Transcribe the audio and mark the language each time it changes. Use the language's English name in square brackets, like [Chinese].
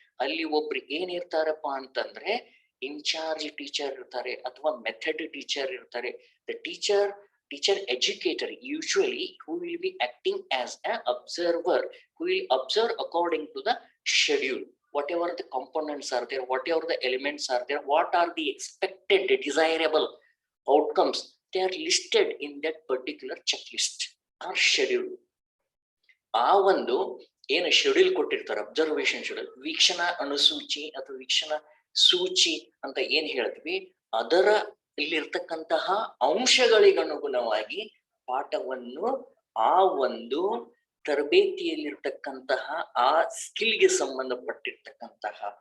[Kannada] ಅಲ್ಲಿ ಒಬ್ರು ಏನಿರ್ತಾರಪ್ಪ ಅಂತಂದ್ರೆ ಇನ್ಚಾರ್ಜ್ ಟೀಚರ್ ಇರ್ತಾರೆ ಅಥವಾ ಮೆಥಡ್ ಟೀಚರ್ ಇರ್ತಾರೆ. [English] The teacher educator usually who will be acting as an observer, who will observe according to the schedule, whatever the components are there, whatever the elements are there, what are the expected desirable outcomes, they are listed in that particular checklist or schedule. [Kannada] ಆ ಒಂದು ಏನು schedule ಕೊಟ್ಟಿರ್ತಾರೆ, observation schedule, ವೀಕ್ಷಣಾ ಅನುಸೂಚಿ ಅಥವಾ ವೀಕ್ಷಣಾ ಸೂಚಿ ಅಂತ ಏನ್ ಹೇಳ್ತೀವಿ, ಅದರ ಇಲ್ಲಿರ್ತಕ್ಕಂತಹ ಅಂಶಗಳಿಗನುಗುಣವಾಗಿ ಪಾಠವನ್ನು ಆ ಒಂದು ತರಬೇತಿಯಲ್ಲಿರ್ತಕ್ಕಂತಹ ಆ ಸ್ಕಿಲ್ಗೆ ಸಂಬಂಧಪಟ್ಟಿರ್ತಕ್ಕಂತಹ